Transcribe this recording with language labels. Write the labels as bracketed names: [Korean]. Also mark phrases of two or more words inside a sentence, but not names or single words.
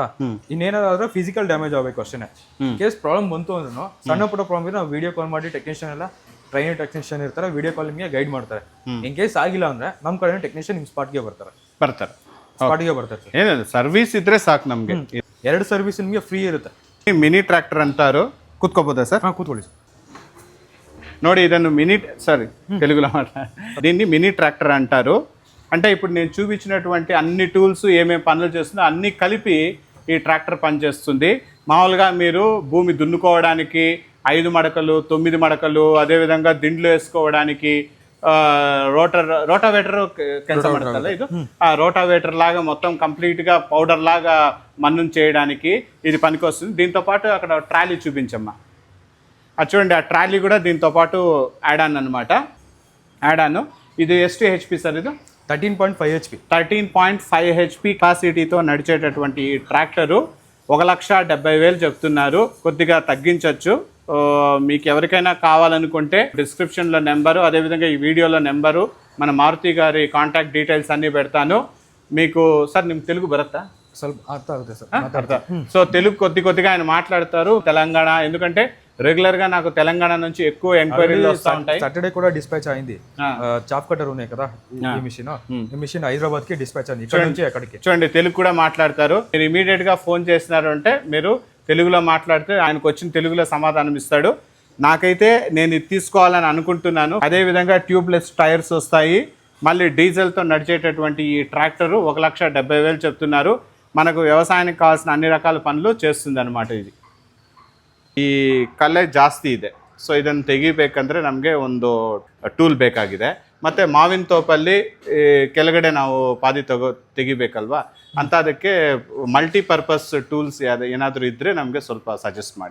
[Kannada] ಇನ್ನೇನಾದ್ರೂ [English] physical damage [Kannada] ಆಗಬೇಕು ಅಷ್ಟೇ. [English] case problem [Kannada] ಬಂತು ಅಂದ್ರೂ ಸಣ್ಣ ಪುಟ್ಟ ಪ್ರಾಬ್ಲಮ್ ನಾವು [English] video call [Kannada] ಮಾಡಿ [English] technician ella train technician [Kannada] ಇರ್ತಾರೆ, [English] video call [Kannada] ನಿಮಗೆ ಗೈಡ್ ಮಾಡ್ತಾರೆ. [English] in case [Kannada] ಆಗಿಲ್ಲ ಅಂದ್ರೆ ನಮ್ಮ ಕಡೆ ಟೆಕ್ನಿಷಿಯನ್ ನಿಮ್ ಸ್ಪಾಟ್ಗೆ ಬರ್ತಾರೆ. ಸ್ಪಾಟ್ಗೆ ಬರ್ತಾರೆ. ಏನಿಲ್ಲ, ಸರ್ವಿಸ್ ಇದ್ರೆ ಸಾಕು ನಮ್ಗೆ. 2 ಸರ್ವಿಸ್ ನಿಮಗೆ ಫ್ರೀ ಇರುತ್ತೆ. [English] mini tractor [Kannada] ಅಂತಾರು ಕೂತ್ಕೋಬೋದಾ ಸರ್? ಕೂತ್ಕೊಳ್ಳಿ ಸರ್. ನೋಡಿ ಇದನ್ನು [Telugu] తెలుగులో దీన్ని మినీ ట్రాక్టర్ అంటారు. అంటే ఇప్పుడు నేను చూపించినటువంటి అన్ని టూల్స్ ఏమేమి పనులు చేస్తుందో అన్నీ కలిపి ఈ ట్రాక్టర్ పనిచేస్తుంది. మామూలుగా మీరు భూమి దున్నుకోవడానికి 5 మడకలు 9 మడకలు, అదేవిధంగా దిండ్లు వేసుకోవడానికి [Kannada] ರೋಟಾವೇಟರ್ ಕೆಲಸ ಮಾಡುತ್ತಲ್ಲ ಇದು, [Telugu] ఆ రోటావేటర్ లాగా మొత్తం కంప్లీట్గా పౌడర్ లాగా మన్నును చేయడానికి ఇది పనికొస్తుంది. దీంతో పాటు అక్కడ ట్రాలీ చూపించమ్మా, అది చూడండి, ఆ ట్రాలీ కూడా దీంతో పాటు [English] add on [Telugu] అనమాట. [English] add on [Telugu] ఇది ಎಷ್ಟು HP సార్? ఇది 13.5 HP. 13.5 HP కెపాసిటీతో నడిచేటటువంటి ఈ ట్రాక్టరు 1,70,000 చెప్తున్నారు. కొద్దిగా తగ్గించవచ్చు. మీకు ఎవరికైనా కావాలనుకుంటే డిస్క్రిప్షన్లో నెంబరు, అదేవిధంగా ఈ వీడియోలో నెంబరు, మన మారుతి గారి [English] contact details [Telugu] అన్నీ పెడతాను. మీకు సార్ ನಿಮ್ಮ తెలుగు బరత్తా? [Kannada] ಸ್ವಲ್ಪ ಅರ್ಥ ಆಗುತ್ತೆ ಸರ್. [Telugu] సో తెలుగు కొద్దిగా ఆయన మాట్లాడతారు. తెలంగాణ, ఎందుకంటే రెగ్యులర్గా నాకు తెలంగాణ నుంచి ఎక్కువ ఎంక్వైరీలు వస్తూ ఉంటాయి. [English] Saturday [Telugu] అయింది. [English] chop cutter [Telugu] ఉన్నాయి కదా ఈ మిషన్ హైదరాబాద్ కి డిస్పాచ్ అయింది, ఇక్కడ నుంచి అక్కడికి. చూడండి, తెలుగు కూడా మాట్లాడతారు. మీరు ఇమీడియట్ గా ఫోన్ చేసినారు అంటే మీరు తెలుగులో మాట్లాడితే ఆయనకు వచ్చిన తెలుగులో సమాధానం ఇస్తాడు. నాకైతే నేను ఇది తీసుకోవాలని అనుకుంటున్నాను. అదేవిధంగా [English] tubeless tyres [Telugu] వస్తాయి. మళ్ళీ డీజిల్తో నడిచేటటువంటి ఈ ట్రాక్టరు 1,70,000 చెప్తున్నారు. మనకు వ్యవసాయానికి కావాల్సిన అన్ని రకాల పనులు చేస్తుంది అనమాట. [Kannada] ಇದು ಈ ಕಲೆ ಜಾಸ್ತಿ ಇದೆ. ಸೊ ಇದನ್ನು ತೆಗಿಬೇಕಂದ್ರೆ ನಮಗೆ ಒಂದು ಟೂಲ್ ಬೇಕಾಗಿದೆ. ಮತ್ತು ಮಾವಿನ ತೋಪಲ್ಲಿ ಕೆಳಗಡೆ ನಾವು ಪಾದಿ ತೆಗಿಬೇಕಲ್ವಾ ಅಂತ, ಅದಕ್ಕೆ [English] multipurpose tools [Kannada] ಏನಾದರೂ ಇದ್ದರೆ ನಮಗೆ ಸ್ವಲ್ಪ ಸಜೆಸ್ಟ್ ಮಾಡಿ.